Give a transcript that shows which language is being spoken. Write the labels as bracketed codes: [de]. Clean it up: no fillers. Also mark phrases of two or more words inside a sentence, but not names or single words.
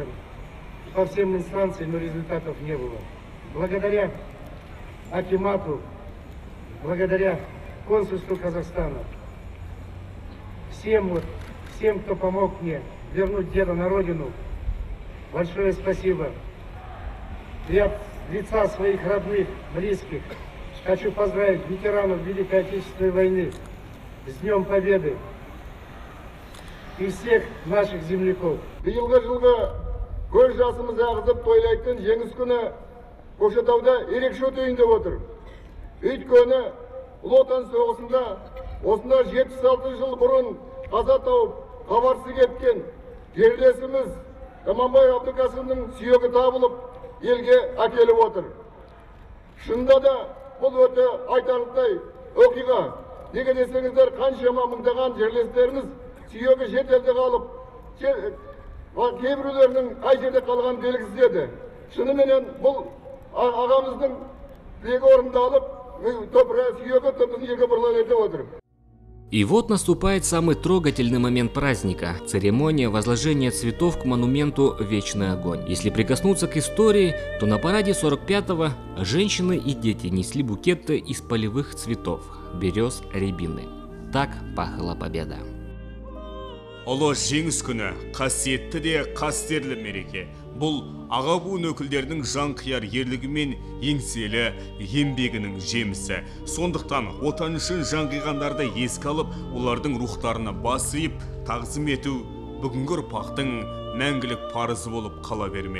[ru] По всем инстанциям, но результатов не было. Благодаря акимату, благодаря консульству Казахстана, всем, кто помог мне вернуть деда на родину, большое спасибо. И от лица своих родных, близких хочу поздравить ветеранов Великой Отечественной войны с Днем Победы и всех наших земляков. [kk] Көз жасымыз ағызып тойлайтын жеңіс күні Көкшетауда ерекше өтейін деп отыр. Өйткені Ұлы Отан соғысында осында 76 жыл бұрын қаза тауып, хабарсыз кеткен жерлесіміз Жаманбай Абдулкасымның сүйегі табылып, елге әкеліп отыр. Шынында да бұл өте айтарлықтай оқиға. Неге десеңіздер, қаншама мыңдаған жерлестеріміз сүйегі шетелде қалып, кейбіреулерінің қай жерде қалған белгісіз еді. Шыныменен бұл ағамыздың тілегі орындалып, сүйегі тымдың елге бұрылып өтіп отыр. [ru] И вот наступает самый трогательный момент праздника – церемония возложения цветов к монументу «Вечный огонь». Если прикоснуться к истории, то на параде 45-го женщины и дети несли букеты из полевых цветов – берез, рябины. Так пахла победа. [kk] Ұлы жеңіс күні қасиетті де қастерлі мереке. Бұл аға буын өкілдерінің жанқияр ерлігі мен еңселі еңбегінің жемісі. Сондықтан отан үшін жан қиғандарды еске алып, олардың рухтарына бас иіп, тағзым ету бүгінгі ұрпақтың мәңгілік парызы болып қала бермек.